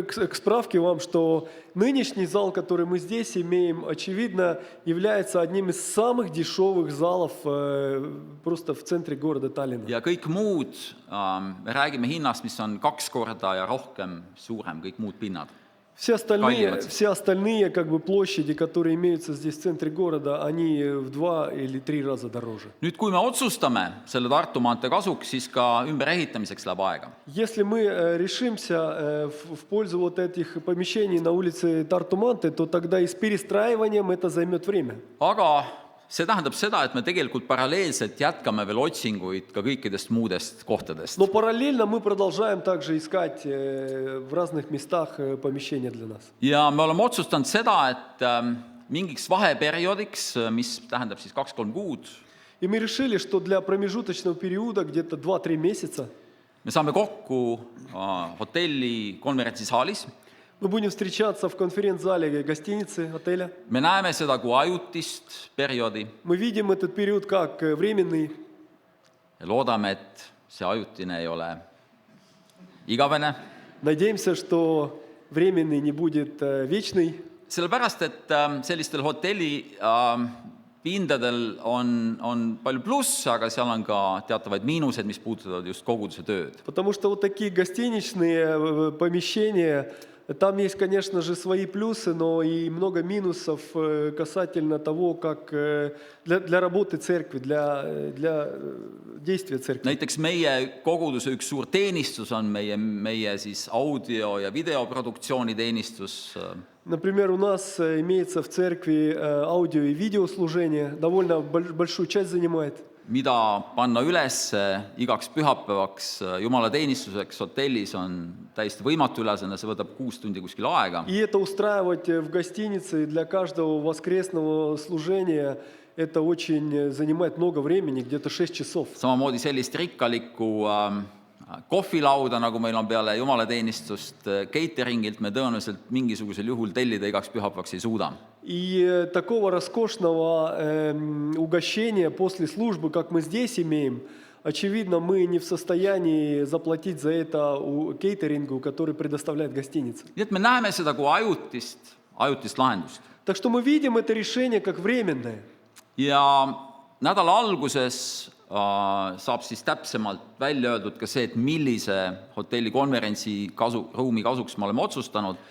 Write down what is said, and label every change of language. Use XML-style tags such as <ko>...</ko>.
<ru>К справке вам, что нынешний зал, который мы здесь имеем, очевидно, является одним из самых дешевых залов просто в центре города Таллинна.</ru> <et>Ja kõik muud, me räägime hinnast, mis on 2 korda ja rohkem suurem, kõik muud pinnad.</et> <ru>Все Калимат. остальные как бы, площади, которые имеются здесь в центре города, они в 2 или 3 раза дороже.</ru> <et>Nüüd, kui me otsustame selle Tartu maantee kasuks, siis ka ümberehitamiseks läheb aega.</et> <ru>Если мы решимся в пользу вот этих помещений на улице Тарту-Манте, то тогда и с перестраиванием это займет время.</ru> <et>Aga see tähendab seda, et me tegelikult paralleelselt jätkame veel otsinguid ka kõikidest muudest kohtadest.</et> <ru>Но параллельно мы продолжаем также искать в разных местах помещения для нас.</ru> <et>Ja me oleme otsustanud seda, et mingiks vaheperioodiks, mis tähendab siis 2-3 kuud,</et> <ru>И мы решили, что для промежуточного периода, где-то 2-3 месяца,</ru> <et>me saame kokku hotelli konverentsisaalis.</et> <ru>мы будем встречаться в конференц-зале гостиницы, отеля.</ru> <et>Me näeme seda kui ajutist perioodi</et> <ru>Мы видим этот период как временный.</ru> <et>ja loodame, et see ajutine ei ole igavene.</et> <ru>Надеемся, что временный не будет вечный.</ru> <et>Sellepärast, et sellistel hotelli pindadel on palju plusse, aga seal on ka teatavaid miinused, mis puudutavad just koguduse tööd.</et> <ru>Потому что вот такие гостиничные помещения, там есть, конечно же, свои плюсы, но и много минусов касательно того, как для работы церкви, для действия церкви.</ru> <et>Näiteks meie koguduse üks suur teenistus on meie siis audio- ja videoproduktsiooni teenistus.</et> <ru>Например, у нас имеется в церкви аудио- и видеослужение, довольно большую часть занимает.</ru> <et>Mida panna üles igaks pühapäevaks jumalateenistuseks hotellis on täiesti võimatu ülesanne, see võtab 6 tundi kuskil aega.</et> <ru>И это устраивать в гостинице для каждого воскресного служения, это очень занимает много времени, где-то 6 часов.</ru> <et>Samamoodi sellist rikkalikku kohvilauda, nagu meil on peale jumalateenistust cateringilt, me tõenäoliselt mingisugusel juhul tellida igaks pühapäevaks ei suuda.</et> <ru>И такого роскошного угощения после службы, как мы здесь имеем, очевидно, мы не в состоянии заплатить за это кейтерингу, который предоставляет гостиница.</ru> <et>Nii et me näeme seda kui ajutist lahendust.</et> <ru>Так что мы видим это решение как временное.</ru> <et>Ja nädala alguses saab siis täpsemalt välja öeldud ka see, et millise hotelli konverentsi ruumi kasuks me oleme otsustanud.</et>